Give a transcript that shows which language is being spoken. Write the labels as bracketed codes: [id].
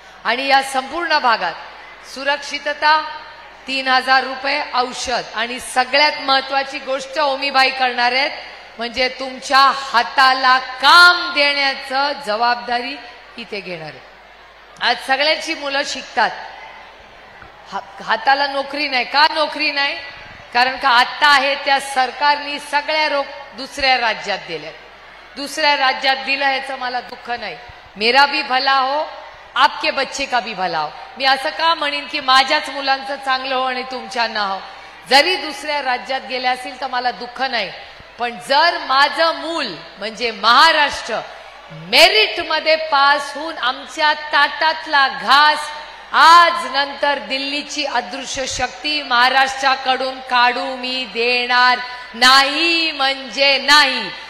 [mr] आणि या संपूर्ण भागात सुरक्षितता, 3000 रुपये औषध, आणि सगळ्यात महत्त्वाची गोष्ट ओमीबाई करणार आहेत म्हणजे तुमच्या हाताला काम देण्याचं जबाबदारी इथे घेणार आहे। आज सगळ्यांची मुलं शिकतात, हाताला नोकरी नाही। का नोकरी नाही? कारण का आता आहे त्या सरकारने सगळ्या दुसऱ्या राज्यात दिल्या। दुसऱ्या राज्यात दिलं याचं मला दुःख नाही। [hi] मेरा भी भला हो, आपके बच्चे का भी भला हो। [mr] मी असं का म्हणेन की माझ्याच मुलांचं चांगलं हो आणि तुमच्या ना हो। जरी दुसऱ्या राज्यात गेले असतील तर मला दुःख नाही, पण जर माझं मूल म्हणजे महाराष्ट्र मेरिट मध्ये पास होऊन आमच्या ताटातला घास आज नंतर दिल्लीची अदृश्य शक्ती महाराष्ट्राकडून काढू मी देणार नाही म्हणजे नाही।